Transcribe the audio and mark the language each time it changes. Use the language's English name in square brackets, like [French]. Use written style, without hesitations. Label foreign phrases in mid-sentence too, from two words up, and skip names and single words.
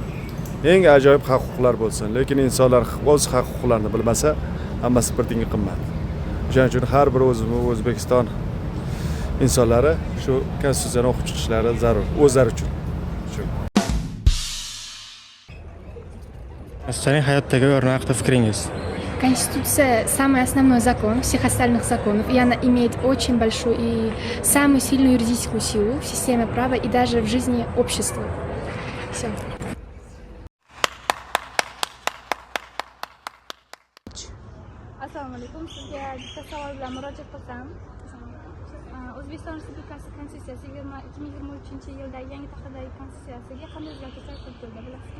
[Uzbek] Eng ajoyib haq-huquqlar bo'lsin. Lekin insonlar o'z haq-huquqlarini bilmasa, hammasi birdinga qimmat. Shuning uchun har bir O'zbekiston insonlari shu konstitutsiyani o'qib chiqishlari zarur, o'zlari uchun. Konstitutsiyaning hayotdagi o'rni haqida fikringiz? [Russian] Конституция – самый основной закон всех остальных законов, и она имеет очень большую и самую сильную юридическую силу в системе права и даже в жизни общества. Все. [Uzbek] Assalomu alaykum. Sizga bitta savol bilan murojaat qilsam. O'zbekiston Respublikasi Konstitutsiyasi 2023-yildagi yangi tahdidagi konstitutsiyasiga qanday o'zgartirishlar kiritildi bilasizmi?